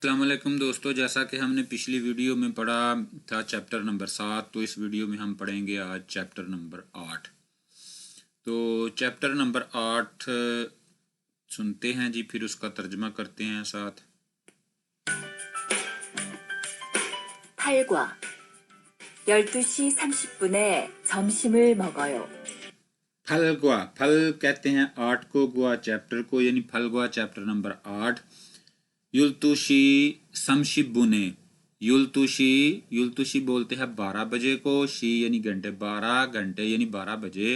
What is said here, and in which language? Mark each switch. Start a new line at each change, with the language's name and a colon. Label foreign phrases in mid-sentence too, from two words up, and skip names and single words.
Hindi: अस्सलामुअलैकुम दोस्तों, जैसा कि हमने पिछली वीडियो में पढ़ा था चैप्टर नंबर 7, तो इस वीडियो में हम पढ़ेंगे आज चैप्टर नंबर 8। तो चैप्टर नंबर 8 सुनते हैं जी, फिर उसका तर्जमा करते हैं साथ।
Korean: 8과 12시 30분에 점심을 먹어요.
Hindi: फलगुआ, फल कहते हैं 8 को, गुआ चैप्टर को, यानी फलगुआ चैप्टर नंबर 8।
Korean: 열두 시 삼십 분에,
Hindi: युलतुशी, युलतुशी बोलते हैं 12 बजे को, शी यानी घंटे, 12 घंटे यानी 12 बजे।